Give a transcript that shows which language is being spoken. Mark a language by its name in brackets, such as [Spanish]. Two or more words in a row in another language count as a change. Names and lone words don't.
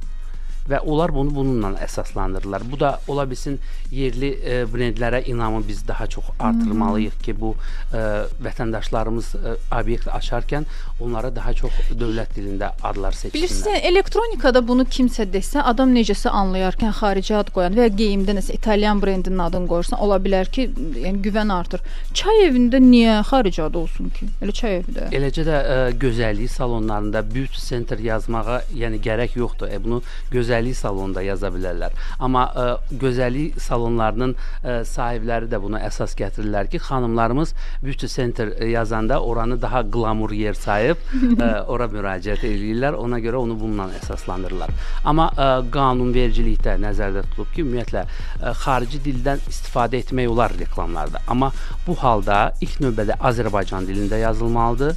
[Azerbaijani] Və onlar bunu bununla əsaslandırırlar. Bu da ola bilsin yerli brendlərə inamı biz daha çox artırmalıyıq ki, bu vətəndaşlarımız obyekt açarkən onlara daha çox dövlət dilində adlar seçsinlər. Bilirsiniz, elektronikada bunu kimsə desə, adam necəsə anlayarkən xarici ad qoyan və ya geyimdə nəsə İtalyan brendinin adını qoyursan, ola bilər ki, yəni güvən artır. Çay evində niyə xarici ad olsun ki? Elə çay evində. Eləcə də gözəllik salonlarında [English] beauty center [Azerbaijani] yazmağa yəni gərək yoxdur. Bunu gözəllik salonunda yaza bilərlər. Amma gözəllik salonlarının sahibləri də buna əsas gətirirlər ki, xanımlarımız [English] beauty center [Azerbaijani] yazanda oranı daha qlamur yer sayıb ora müraciət edirlər. Ona görə onu bununla əsaslandırırlar. Amma qanunvericilikdə nəzərdə tutulub ki, ümumiyyətlə xarici dildən istifadə etmək olar reklamlarda. Amma bu halda ilk növbədə Azərbaycan dilində yazılmalıdır.